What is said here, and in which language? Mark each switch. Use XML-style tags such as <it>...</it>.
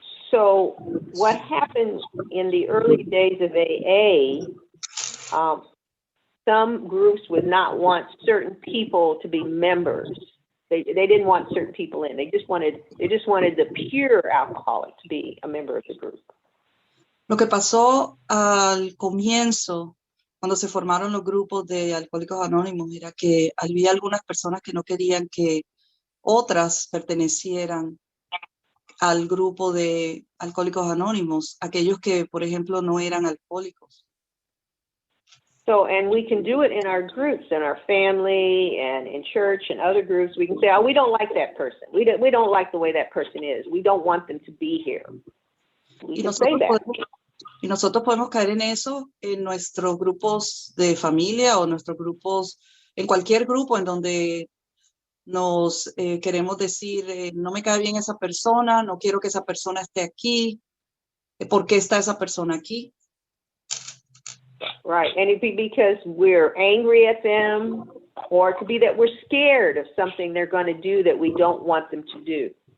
<en>So what happened in the early days of AA, some groups would not want certain people to be members. They didn't want certain people in. They just wanted the pure alcoholic to be a member of the group.</en> <es>Lo que pasó al comienzo, cuando se formaron los grupos de Alcohólicos Anónimos, era que había algunas personas que no querían que otras pertenecieran al grupo de Alcohólicos Anónimos, aquellos que, por ejemplo, no eran alcohólicos.</es> <en>So, and we can do it in our groups, in our family and in church and other groups. We can say, oh, we don't like that person. We don't like the way that person is. We don't want them to be here. We can say that.</en> <es>Y nosotros podemos caer en eso en nuestros grupos de familia o nuestros grupos, en cualquier grupo en donde nos queremos decir, no me cae bien esa persona, no quiero que esa persona esté aquí, ¿por qué está esa persona aquí?</es> <en>Right, and it be because we're angry at them, or it could be that we're scared of something they're going to do that we don't want them to do.</en>